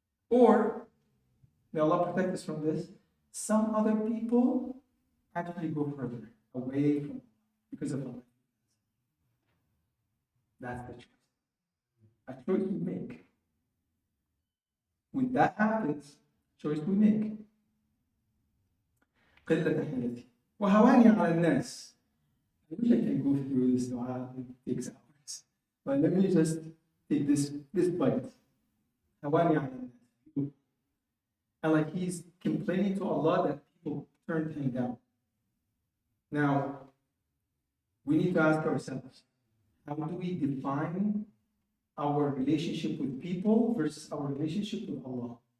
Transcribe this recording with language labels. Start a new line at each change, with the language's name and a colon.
English: Or, may Allah protect us from this, some other people actually go further away from because of Allah. That's the choice. A choice we make. When that happens, choice we make.
Arabic: قلة حيلتي وهواني على الناس.
English: I wish I can go through this dua, it takes hours. But let me just take this bite.
Arabic: هواني على الناس.
English: And like he's complaining to Allah that people turned him down. Now, we need to ask ourselves, how do we define our relationship with people versus our relationship with Allah?